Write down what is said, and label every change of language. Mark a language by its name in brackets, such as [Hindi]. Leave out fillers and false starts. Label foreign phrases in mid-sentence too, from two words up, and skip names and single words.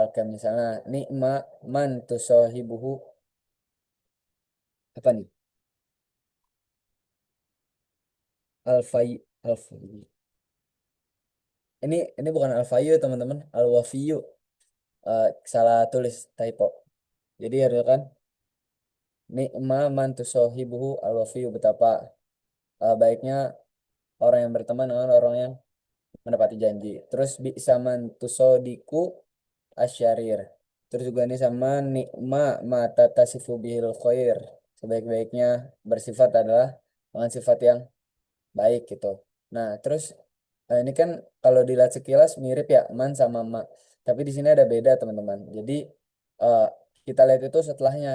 [Indonesian] Kayak misalnya [Arabic] نعم من تصاحبه, [Indonesian] apa nih? [Arabic] الفي الفي. [Indonesian] Ini bukan alfayu teman-teman, alwafiyu. Salah tulis, typo. Jadi harus kan [Arabic] نعم من تصاحبه الوافي, [Indonesian] betapa baiknya orang yang berteman dengan orang yang menepati janji. Terus bisa [Arabic] من تصادق الشرير. [Indonesian] Terus juga ini sama [Arabic] نعم ما تتصف به الخير. [Indonesian] Sebaik-baiknya bersifat adalah dengan sifat yang baik gitu. Nah, terus ini kan kalau dilihat sekilas mirip ya man sama ma. Tapi di sini ada beda teman-teman. Jadi eh, kita lihat itu setelahnya.